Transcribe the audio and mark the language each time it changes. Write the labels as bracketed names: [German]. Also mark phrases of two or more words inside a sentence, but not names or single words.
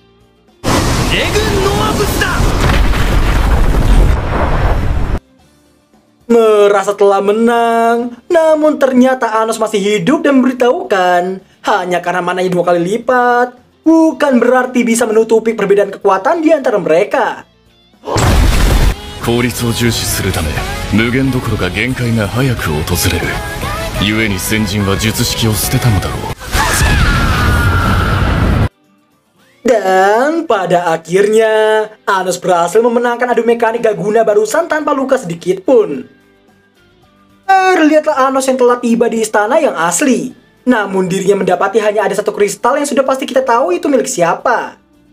[Indonesian] Merasa telah menang, namun ternyata Anos masih hidup dan memberitahukan hanya karena mananya 2 kali lipat, bukan berarti bisa menutupi perbedaan kekuatan di antara mereka. [Japanese] 効率を重視するため無限どころか限界が早く訪れる。故に先人は術式を捨てたのだろう。 [Indonesian] Dan pada akhirnya, Anos berhasil memenangkan adu mekanik gak guna barusan tanpa luka sedikit pun. Terlihatlah Anos yang telah tiba di istana yang asli. Namun dirinya mendapati hanya ada satu kristal yang sudah pasti kita tahu itu milik siapa.